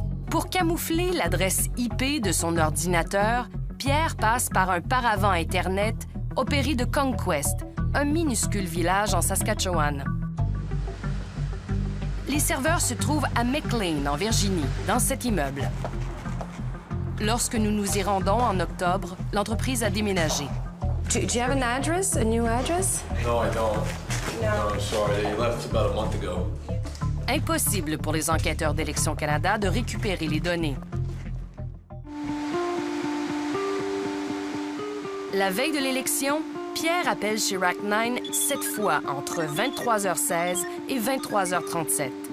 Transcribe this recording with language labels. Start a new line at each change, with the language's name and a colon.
French: Pour camoufler l'adresse IP de son ordinateur, Pierre passe par un paravent Internet opéré de Conquest, un minuscule village en Saskatchewan. Les serveurs se trouvent à McLean, en Virginie, dans cet immeuble. Lorsque nous nous y rendons en octobre, l'entreprise a déménagé.
English: Do you have an address, a new address? No, I don't. No, I'm sorry. They left about a month ago.
French: Impossible pour les enquêteurs d'Élections Canada de récupérer les données. La veille de l'élection, Pierre appelle chez Rack9 7 fois entre 23h16 et 23h37.